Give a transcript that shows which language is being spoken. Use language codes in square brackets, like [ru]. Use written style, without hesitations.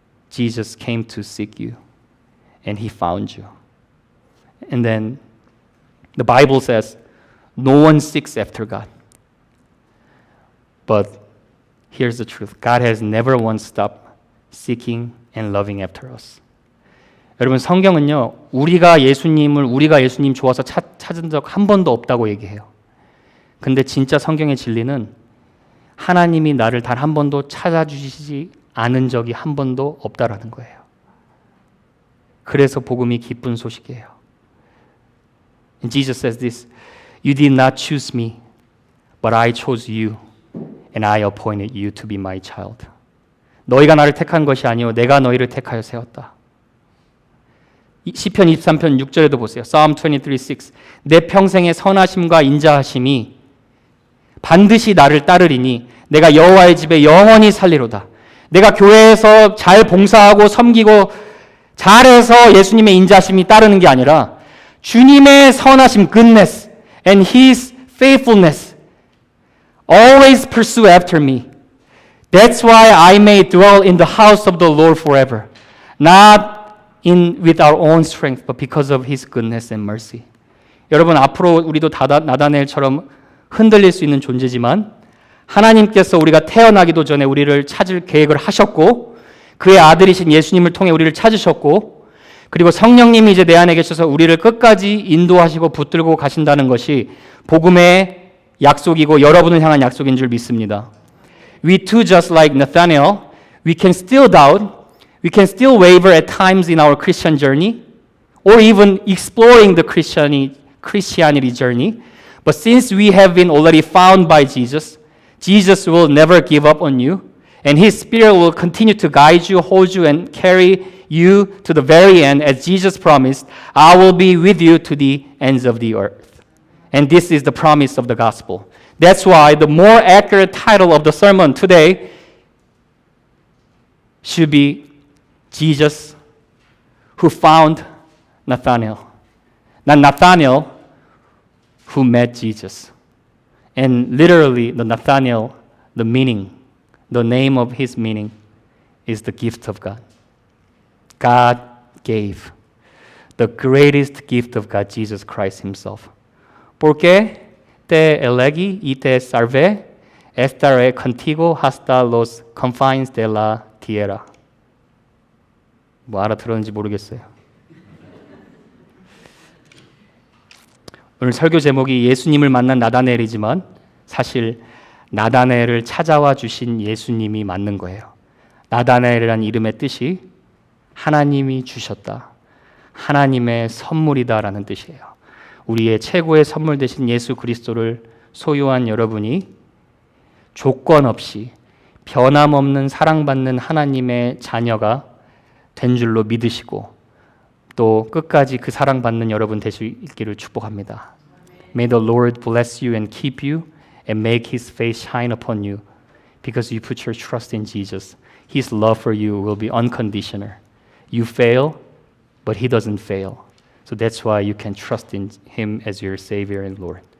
[en] Jesus came to seek you, and he found you. And then the Bible says, no one seeks after God. But here's the truth. God has never once stopped seeking and loving after us. [ko] 여러분, 성경은요, 우리가 예수님 좋아서 찾은 적 한 번도 없다고 얘기해요. 근데 진짜 성경의 진리는 하나님이 나를 단 한 번도 찾아주시지 않은 적이 한 번도 없다라는 거예요. 그래서 복음이 기쁜 소식이에요. [en] And Jesus says this, You did not choose me, but I chose you, and I appointed you to be my child. [ko] 너희가 나를 택한 것이 아니요 내가 너희를 택하여 세웠다. 시편 23편 6절에도 보세요. [en] Psalm 23:6. [ko] 내 평생의 선하심과 인자하심이 반드시 나를 따르리니 내가 여호와의 집에 영원히 살리로다. 내가 교회에서 잘 봉사하고 섬기고 잘해서 예수님의 인자하심이 따르는 게 아니라 주님의 선하심, [en] goodness and His faithfulness always pursue after me. That's why I may dwell in the house of the Lord forever. Not with our own strength, but because of His goodness and mercy. [ko] 여러분, 앞으로 우리도 나다나엘처럼 흔들릴 수 있는 존재지만 하나님께서 우리가 태어나기도 전에 우리를 찾을 계획을 하셨고 그의 아들이신 예수님을 통해 우리를 찾으셨고 그리고 성령님이 이제 내 안에 계셔서 우리를 끝까지 인도하시고 붙들고 가신다는 것이 복음의 약속이고 여러분을 향한 약속인 줄 믿습니다. [en] We too, just like Nathanael, we can still doubt, we can still waver at times in our Christian journey, or even exploring the Christianity journey. But since we have been already found by Jesus, Jesus will never give up on you, and His Spirit will continue to guide you, hold you, and carry you to the very end, as Jesus promised, I will be with you to the ends of the earth. And this is the promise of the gospel. That's why the more accurate title of the sermon today should be Jesus who found Nathanael. Not Nathanael who met Jesus. And literally, the Nathanael, the meaning, the name of his meaning is the gift of God. God gave the greatest gift of God, Jesus Christ Himself. [es] Porque te elegí y te salvé, estaré contigo hasta los confines de la tierra. [ko] 뭐 알아들었는지 모르겠어요. 오늘 설교 제목이 예수님을 만난 나다나엘이지만 사실 나다나엘을 찾아와 주신 예수님이 맞는 거예요. 나다나엘이라는 이름의 뜻이 하나님이 주셨다. 하나님의 선물이다라는 뜻이에요. 우리의 최고의 선물 되신 예수 그리스도를 소유한 여러분이 조건 없이 변함없는 사랑받는 하나님의 자녀가 된 줄로 믿으시고 또 끝까지 그 사랑받는 여러분 되시기를 축복합니다. [en] May the Lord bless you and keep you and make His face shine upon you because you put your trust in Jesus. His love for you will be unconditional. You fail, but He doesn't fail. So that's why you can trust in Him as your Savior and Lord.